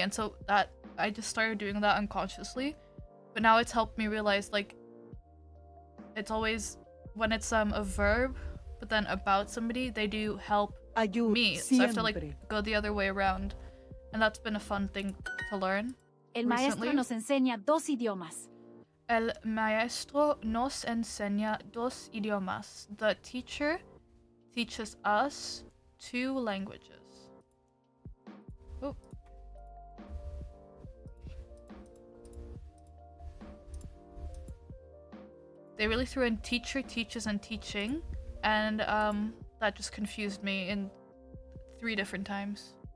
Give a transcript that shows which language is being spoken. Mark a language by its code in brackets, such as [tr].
[en] And so that I just started doing that unconsciously. But now it's helped me realize like it's always when it's a verb, but then about somebody, they do help me. So I have to like go the other way around. And that's been a fun thing to learn. [es] El maestro [en] recently. [es] nos enseña 2 idiomas. El maestro nos enseña 2 idiomas. [en] The teacher teaches us 2 languages. Oh. They really threw in teacher, teaches, and teaching, and that just confused me in 3 different times.